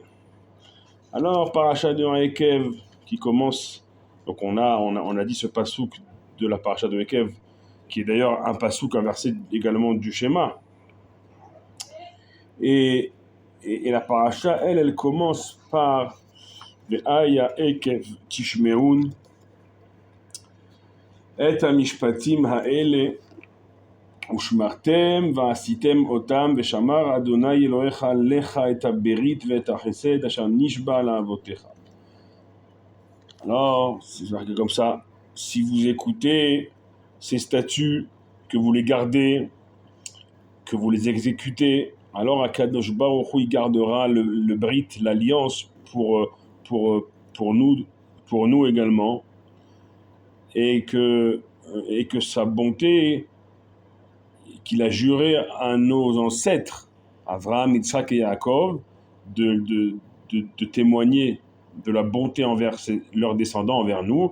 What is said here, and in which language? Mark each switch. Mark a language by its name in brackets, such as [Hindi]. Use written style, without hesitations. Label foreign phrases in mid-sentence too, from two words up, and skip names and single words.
[French] Alors, paracha de Ekev qui commence, donc on a dit ce pasouk de la paracha de Ekev, qui est d'ailleurs un pasouk, un verset également du Shema. Et la paracha, elle commence par le [Hebrew] היה עקב תשמעון את המשפטים האלה ושמרתם ועשיתם אותם ושמר אדוני אלוהיך לך את ברית ואת חסד אשר נשבע לאבותיך. [French] Alors, c'est marqué comme ça. Si vous écoutez ces statuts, que vous les gardez, que vous les exécutez, alors [Hebrew] הקדוש ברוך הוא [French] gardera le brit, l'alliance pour nous également, et que sa bonté qu'il a juré à nos ancêtres, Avraham, Yitzhak et Yaakov, de témoigner de la bonté envers leurs descendants, envers nous.